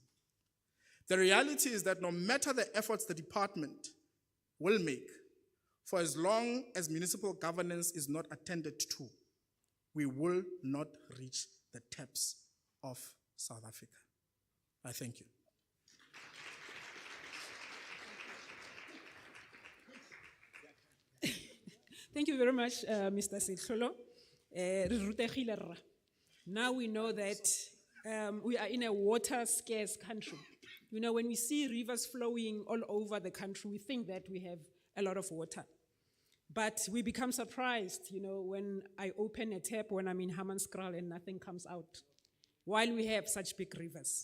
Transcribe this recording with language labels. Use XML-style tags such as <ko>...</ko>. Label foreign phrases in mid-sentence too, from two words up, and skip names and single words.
<en>The reality is that no matter the efforts the department will make, For as long as municipal governance is not attended to, we will not reach the taps of South Africa. I thank you. Thank you very much, Mr. Setlholo.</en> <tn>Re rutegile rra.</tn> <en>Now we know that we are in a water scarce country. You know, when we see rivers flowing all over the country, we think that we have a lot of water. But we become surprised, you know, when I open a tap when I'm in Hammanskraal and nothing comes out, while we have such big rivers.</en>